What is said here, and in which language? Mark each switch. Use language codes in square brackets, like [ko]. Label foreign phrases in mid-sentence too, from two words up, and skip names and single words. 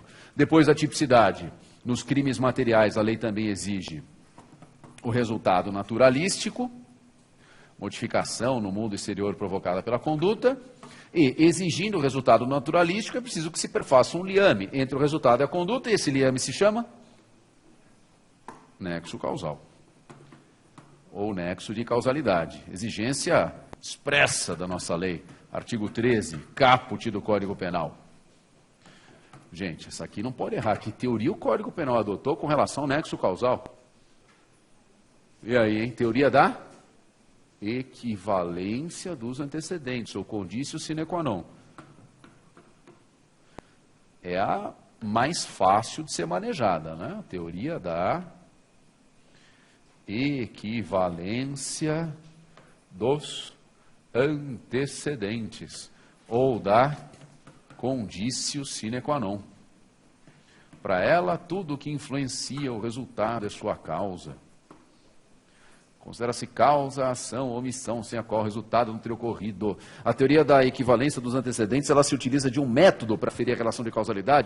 [pt] Depois da tipicidade, nos crimes materiais, a lei também exige o resultado naturalístico, modificação no mundo exterior provocada pela conduta, e exigindo o resultado naturalístico, é preciso que se perfaça um liame entre o resultado e a conduta, e esse liame se chama nexo causal, ou nexo de causalidade, exigência expressa da nossa lei, artigo 13, caput do Código Penal. Gente, essa aqui não pode errar, que teoria o Código Penal adotou com relação ao nexo causal? E aí, hein? Teoria da equivalência dos antecedentes, ou [la] conditio sine qua non. [pt] É a mais fácil de ser manejada, né? Teoria da equivalência dos antecedentes, ou da [la] conditio sine qua non. [pt] Para ela, tudo que influencia o resultado é sua causa. Considera-se causa, ação ou omissão, sem a qual o resultado não teria ocorrido. A teoria da equivalência dos antecedentes, ela se utiliza de um método para aferir a relação de causalidade.